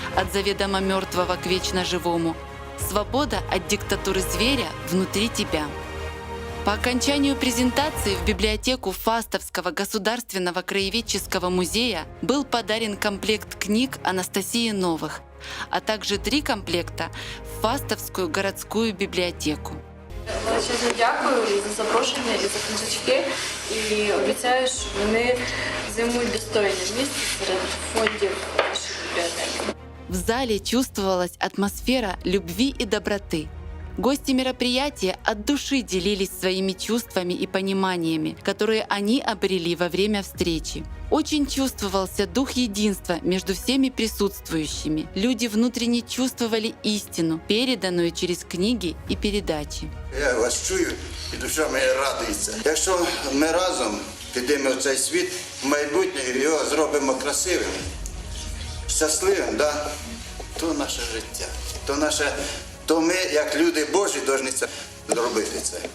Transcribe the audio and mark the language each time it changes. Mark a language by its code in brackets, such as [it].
[ru] От заведомо мертвого к вечно живому», «Свобода от диктатуры зверя внутри тебя». По окончанию презентации в библиотеку Фастовского государственного краеведческого музея был подарен комплект книг Анастасии Новых, а также 3 комплекта в Фастовскую городскую библиотеку. [uk] Величезно дякую і за запрошення, і за книжечки. І обіцяю, що вони займуть достойне місце серед фондів нашої бібліотеки. [ru] В зале чувствовалась атмосфера любви и доброты. Гости мероприятия от души делились своими чувствами и пониманиями, которые они обрели во время встречи. Очень чувствовался дух единства между всеми присутствующими. Люди внутренне чувствовали истину, переданную через книги и передачи. [uk] Я вас чую, і душа моя радується. Якщо ми разом підемо в цей світ, в майбутнє його зробимо красивим, щасливим, то наше життя, то наша то ми, як люди Божі, повинні це зробити це.